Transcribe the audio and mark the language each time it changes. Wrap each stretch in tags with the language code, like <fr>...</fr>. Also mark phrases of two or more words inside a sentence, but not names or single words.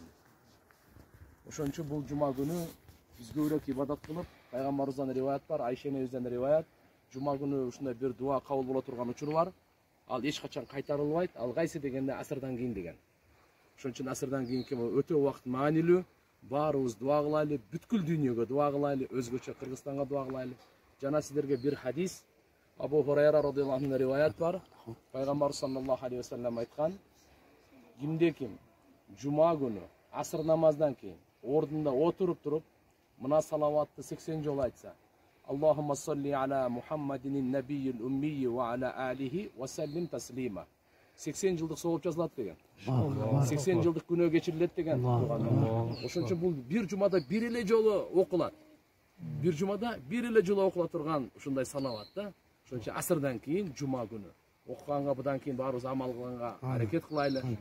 <ky>Ошончо бул жума күнү биз көбүрөөк ибадат кылып, пайгамбарыбыздан риваят бар, Айша энебизден риваят, жума күнү ушундай бир дуа кабыл боло турган учур бар. Ал эч качан кайтарылбайт. Ал кайсы дегенде асырдан кийин деген. Ошон үчүн асырдан кийинки өтө убакыт маанилүү. Баарыбыз дуа кылайлы, бүткүл дүйнөгө дуа кылайлы, өзгөчө Кыргызстанга дуа кылайлы. Жана сиздерге бир хадис, Абу Хурайра</ky> <ar>رضي الله عنه</ar> <ky>риваят бар. Пайгамбар</ky> <ar>صلى الله عليه وسلم</ar> <ky>айткан: кимде ким жума күнү асыр намаздан кийин ордунда отуруп туруп мына салаватты 80 жолу айтса,</ky> <ar>اللهم صل على محمد النبي الأمي وعلى آله وسلم تسليما.</ar> <ky>80 жылдык сооп жазылат деген. 80 жылдык күнөө кечирилет деген. Ошон үчүн бул бир жумада бир эле жолу окулат. Бир жумада бир эле жолу окула турган ушундай салават да. Ошон үчүн асырдан кийин жума күнү окуганга, будан кийин баарыбыз амал кылганга аракет кылайлы.</ky>